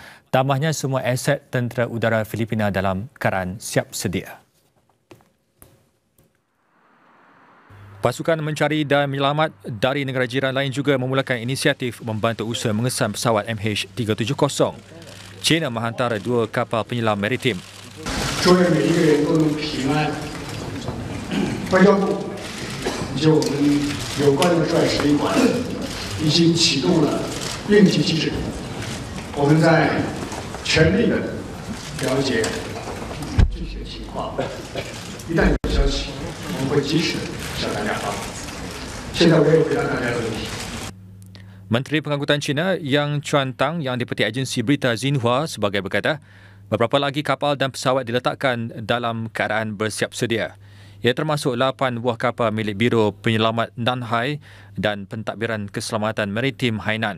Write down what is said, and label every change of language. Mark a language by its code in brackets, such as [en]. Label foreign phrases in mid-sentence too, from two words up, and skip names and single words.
[ms] Tambahnya semua aset tentera udara Filipina dalam keadaan siap sedia. Pasukan mencari dan menyelamat dari negara jiran lain juga memulakan inisiatif membantu usaha mengesan pesawat MH370. China menghantar 2 kapal penyelam maritim. [zh] 外交部以及我们有关的帅使领馆已经启动了应急机制，我们在全力的了解具体的情况，一旦有消息，我们会及时向大家发布。现在我也回答大家的问题。 [ms] Menteri Pengangkutan China Yang Chuantang yang dipetik agensi berita Xinhua sebagai berkata, beberapa lagi kapal dan pesawat diletakkan dalam keadaan bersiap sedia. Ia termasuk 8 buah kapal milik Biro Penyelamat Nanhai dan Pentadbiran Keselamatan Maritim Hainan.